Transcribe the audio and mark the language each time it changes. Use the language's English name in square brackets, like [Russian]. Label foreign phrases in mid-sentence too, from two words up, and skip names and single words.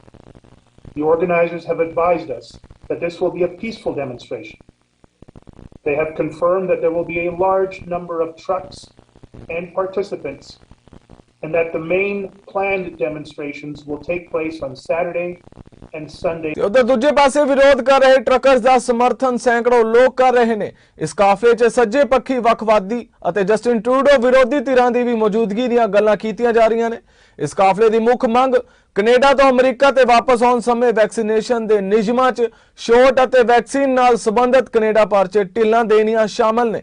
[English] The organizers have advised us that this will be a peaceful demonstration. They have confirmed that there will be a large number of trucks and participants, and that the main planned demonstrations will take place on Saturday and Sunday. [Punjabi] ਉਧਰ ਦੂਜੇ ਪਾਸੇ ਵਿਰੋਧ ਕਰ ਰਹੇ ਟਰੱਕਰਸ ਦਾ ਸਮਰਥਨ ਸੈਂਕੜੋਂ ਲੋਕ ਕਰ ਰਹੇ ਨੇ। ਇਸ ਕਾਫਲੇ 'ਚ ਸੱਜੇ ਪੱਖੀ ਵੱਖਵਾਦੀ ਅਤੇ ਜਸਟਿਨ ਟਰੂਡੋ ਵਿਰੋਧੀ ਧਿਰਾਂ ਦੀ ਵੀ ਮੌਜੂਦਗੀ ਦੀਆਂ ਗੱਲਾਂ ਕੀਤੀਆਂ ਜਾ ਰਹੀਆਂ ਨੇ। ਇਸ ਕਾਫਲੇ ਦੀ ਮੁੱਖ ਮੰਗ ਕੈਨੇਡਾ ਤੋਂ ਅਮਰੀਕਾ ਤੇ ਵਾਪਸ ਆਉਣ ਸਮੇਂ ਵੈਕਸੀਨੇਸ਼ਨ ਦੇ ਨਿਯਮਾਂ 'ਚ ਛੋਟ ਅਤੇ ਵੈਕਸੀਨ ਨਾਲ ਸੰਬੰਧਿਤ ਕੈਨੇਡਾ ਭਰ 'ਚ ਢਿੱਲਾਂ ਦੇਣੀਆਂ ਸ਼ਾਮਲ ਨੇ।